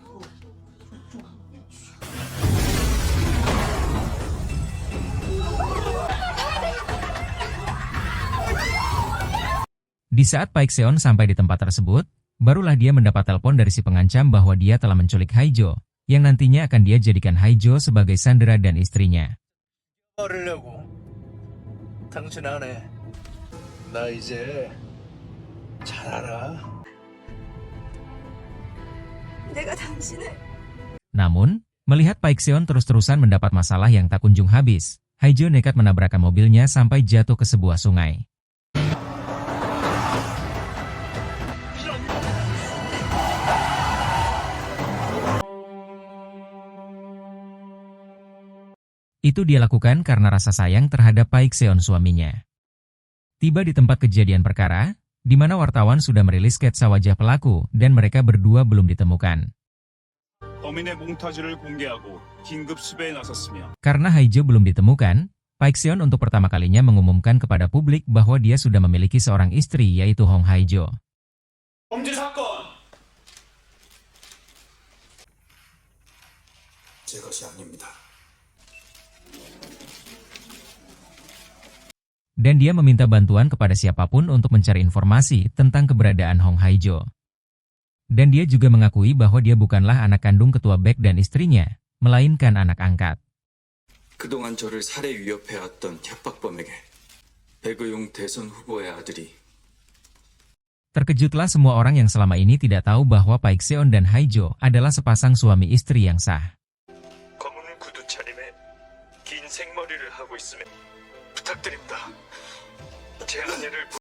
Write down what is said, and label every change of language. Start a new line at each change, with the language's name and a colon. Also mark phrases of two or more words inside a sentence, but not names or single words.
Indonesian: Di saat Paikseon sampai di tempat tersebut, barulah dia mendapat telepon dari si pengancam bahwa dia telah menculik Haijo, yang nantinya akan dia jadikan Haijo sebagai sandera dan istrinya.
Korean: 당신 안 해. 나 이제 잘 알아. 내가 당신을...
Indonesian: Namun, melihat Paikseon terus-terusan mendapat masalah yang tak kunjung habis, Haijo nekat menabrakkan mobilnya sampai jatuh ke sebuah sungai. Itu dia lakukan karena rasa sayang terhadap Paikseon suaminya. Tiba di tempat kejadian perkara, di mana wartawan sudah merilis sketsa wajah pelaku dan mereka berdua belum ditemukan.
Korean: 범인의 몽타주를 공개하고 긴급 수배에 나섰으며
Indonesian: Karena Haijo belum ditemukan, Paikseon untuk pertama kalinya mengumumkan kepada publik bahwa dia sudah memiliki seorang istri yaitu Hong Haijo.
Korean: 범죄 사건 제 것이 아닙니다.
Indonesian: Dan dia meminta bantuan kepada siapapun untuk mencari informasi tentang keberadaan Hong Haijo. Dan dia juga mengakui bahwa dia bukanlah anak kandung ketua Baek dan istrinya, melainkan anak angkat.
Korean: 그동안 저를 살해 위협해왔던 협박범에게 배그용 대선 후보의 아들이
Indonesian: Terkejutlah semua orang yang selama ini tidak tahu bahwa Paikseon dan Haijo adalah sepasang suami istri yang sah.
Korean: 검은 구두 차림에 긴 생머리를 하고 있음에 부탁드립니다. 제 아내를